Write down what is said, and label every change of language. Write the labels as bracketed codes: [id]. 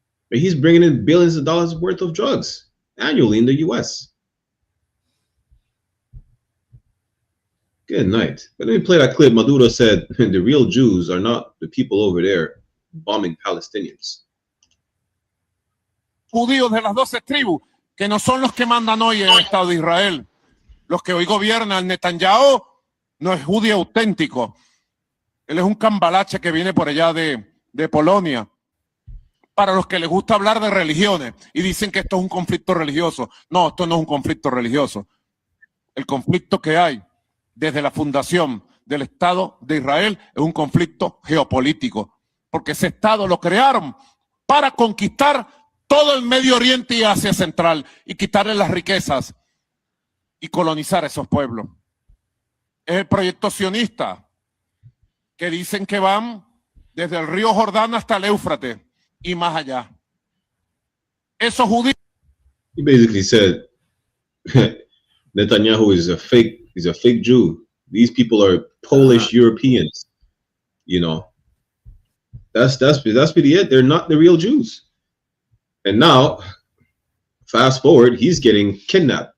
[en] But he's bringing in billions of dollars worth of drugs annually in the U.S. Good night. But let me play that clip. Maduro said the real Jews are not the people over there bombing Palestinians. [es] Judíos de las 12 tribus, que no son los que mandan hoy en el Estado de Israel. Los que hoy gobiernan. Netanyahu no es judío auténtico. Él es un cambalache que viene por allá de Polonia. Para los que les gusta hablar de religiones y dicen que esto es un conflicto religioso. No, esto no es un conflicto religioso. El conflicto que hay desde la fundación del Estado de Israel es un conflicto geopolítico, porque ese Estado lo crearon para conquistar todo el Medio Oriente y Asia Central y quitarle las riquezas y colonizar esos pueblos. Es el proyecto sionista que dicen que van desde el río Jordán hasta el Éufrates y más allá. Esos judíos. [en] He basically said Netanyahu is a fake Jew. These people are Polish Europeans. You know, that's really it. They're not the real Jews. And now, fast forward, he's getting kidnapped.